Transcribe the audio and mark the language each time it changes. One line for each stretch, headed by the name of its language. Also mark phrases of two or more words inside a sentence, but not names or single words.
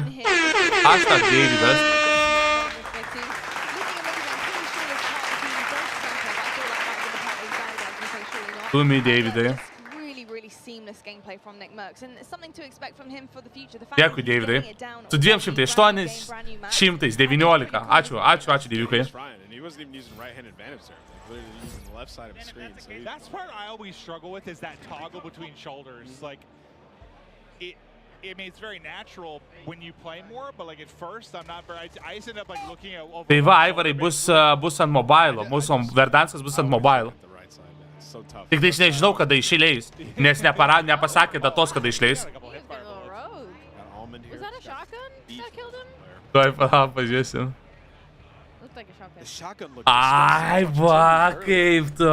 Lithuanian: Aš tak Davidas. Stumi, Davidai. Dėkui, Davidai. Su 20819. Ačiū, Deiviukai.
English: That's part I always struggle with is that toggle between shoulders. Like, I mean, it's very natural when you play more, but like at first, I'm not very. I just end up like looking at.
Lithuanian: Tai va, Aivarai bus ant mobilo. Mūsų Verdanskas bus ant mobilo. Tik tai nežinau, kada išleis, nes nepasakė datos, kada išleis. Tuoj pažiūrėsim. Ai, va, kaip tu.